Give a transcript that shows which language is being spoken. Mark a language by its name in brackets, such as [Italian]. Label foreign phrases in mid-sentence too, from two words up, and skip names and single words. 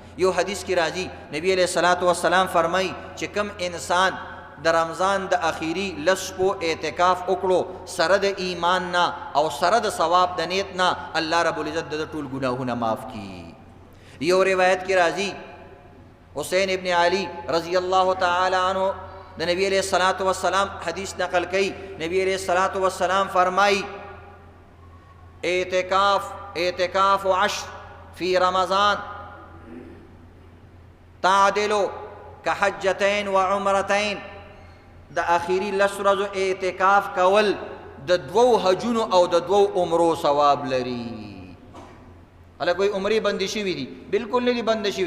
[Pashto] یو حدیث کې راځي نبی [Arabic] علیہ الصلوۃ والسلام [Pashto] فرمای چې کوم انسان د رمضان د اخیری لسپو اعتکاف وکړو سره د ایمان نه او سره د ثواب د نیت نه، [Arabic] الله رب العزت [Pashto] د ټول ګناهونه معاف کی. یو روایت کې راځي حسین ابن علی [Arabic] رضی اللہ تعالی عنہ [Pashto] د نبی [Arabic] علیہ الصلوۃ والسلام [Pashto] حدیث نقل کئی. [Arabic] نبی علیہ الصلوۃ والسلام فرمائی اعتکاف عشر فی رمضان تعدل کحجتین و عمرتین. [Pashto] د اخیری لس ورځو اعتکاف کول د دوو حجونو او د دوو عمرو ثواب لري. الله کوئی عمرې بندي شوي دي؟ بالکل نه دي بند شوي.